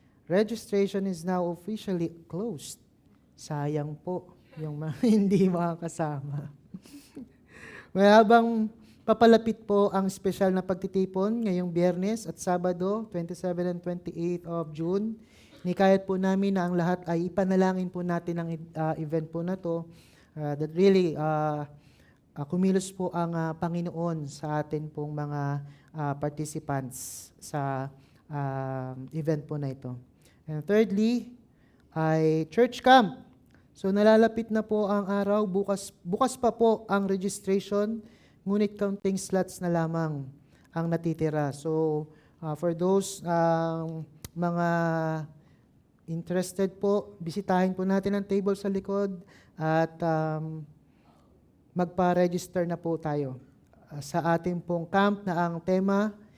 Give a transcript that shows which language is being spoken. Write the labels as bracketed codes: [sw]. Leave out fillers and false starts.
[en] Registration is now officially closed. [tl] Sayang po yung mga hindi makakasama. Well, habang papalapit po ang espesyal na pagtitipon ngayong Biyernes at Sabado, [en] 27 and 28 of June, [tl] nikayat po namin na ang lahat ay ipanalangin po natin ang event po na to. [en] That really [tl] kumilos po ang Panginoon sa atin pong mga participants sa event po na ito. [en] And thirdly, ay church camp. [tl] So nalalapit na po ang araw, bukas pa po ang registration, ngunit counting slots na lamang ang natitira. So [en] for those [tl] mga interested po, bisitahin po natin ang table sa likod at magpa-register na po tayo sa ating pong camp na ang tema,